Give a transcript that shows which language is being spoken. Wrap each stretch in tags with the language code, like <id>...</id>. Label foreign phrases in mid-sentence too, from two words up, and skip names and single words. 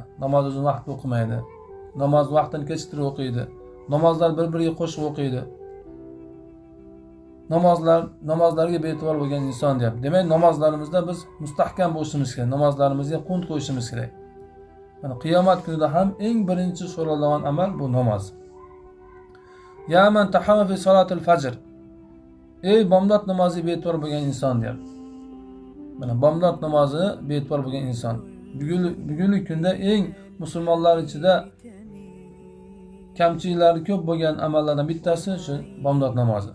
<uz>Namoz o'zini vaqtida o'qimaydi. Namoz vaqtini kechiktirib o'qiydi. Namozlar bir-biriga qo'shib o'qiydi. Namozlarga bee'tibor bo'lgan inson deyapti. Demak, namozlarimizda biz mustahkam bo'lishimiz kerak. Namozlarimizga qunt qo'yishimiz kerak. Mana qiyomat kunida ham eng birinchi so'raladigan amal bu namoz.</uz> <ar>يا من تهاون في صلاة الفجر.</ar> <uz>Ey bomdod namoziga bee'tibor bo'lgan inson deyapti. Mana bomdod namozi bee'tibor bo'lgan inson. Bugungi kunda eng musulmonlar ichida kamchiliklari ko'p bo'lgan amallardan bittasi shu bomdod namozi.</uz>